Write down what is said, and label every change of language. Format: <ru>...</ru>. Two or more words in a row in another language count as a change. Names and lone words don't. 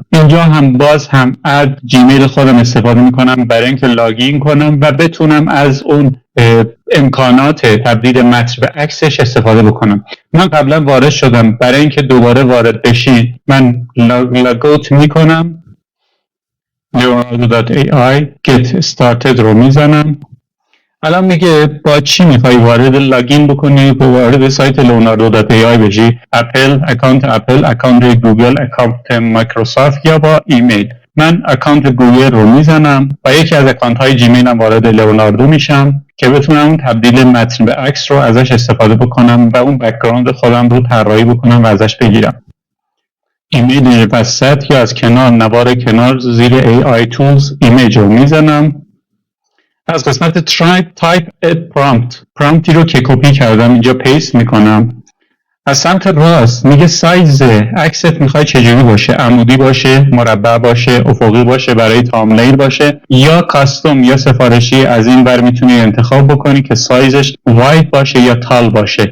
<fa>اینجا هم باز هم از جیمیل خودم استفاده میکنم برای اینکه لاگین کنم و بتونم از اون امکانات تبدیل متن به عکسش استفاده بکنم. من قبلا وارد شدم، برای اینکه دوباره وارد بشین من لاگوت میکنم، leonardo.ai</fa> <en>get started</en> <fa>رو میزنم. الان میگه با چی میخوای وارد لاگین بکنی و وارد سایت leonardo.ai بشی؟ اپل، اکانت اپل، اکانت گوگل، اکانت مایکروسافت یا با ایمیل. من اکانت گوگل رو میزنم و یکی از اکانت های جیمیلم وارد لئوناردو میشم که بتونم تبدیل متن به عکس رو ازش استفاده بکنم و اون بک‌گراند خودم رو طراحی بکنم و ازش بگیرم. ایمیل وسط یا از کنار، نوار کنار زیر</fa> <en>AI Tools</en> <fa>ایمیج رو میزنم. از قسمت</fa> <en>type a prompt،</en> <fa>پرامپتی رو که کپی کردم اینجا پیست میکنم. از سمت راست میگه سایز عکست میخوای چجوری باشه، عمودی باشه، مربع باشه، افقی باشه، برای تاملیل باشه یا کاستوم یا سفارشی. از این بر میتونی انتخاب بکنی که سایزش واید باشه یا تال باشه.</fa>